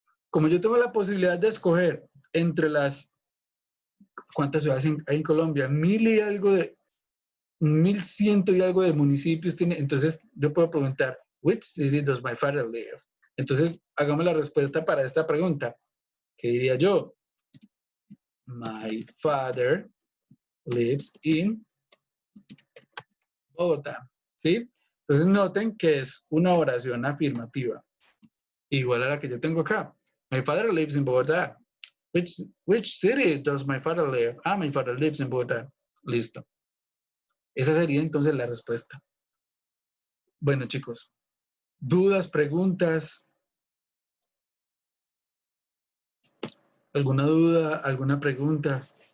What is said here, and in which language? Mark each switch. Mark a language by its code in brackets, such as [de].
[es] como yo tengo la posibilidad de escoger entre las, ¿cuántas ciudades hay en Colombia? 1.100 y algo de municipios tiene. Entonces yo puedo preguntar, [en] which city does my father live? [es] Entonces hagamos la respuesta para esta pregunta. ¿Qué diría yo? [en] My father lives in Bogotá. [es] ¿Sí? Entonces noten que es una oración afirmativa, igual a la que yo tengo acá. [en] My father lives in Bogotá. Which city does my father live? Ah, my father lives in Bogotá. [es] Listo. Esa sería entonces la respuesta. Bueno, chicos, ¿dudas, preguntas? ¿Alguna duda, alguna pregunta?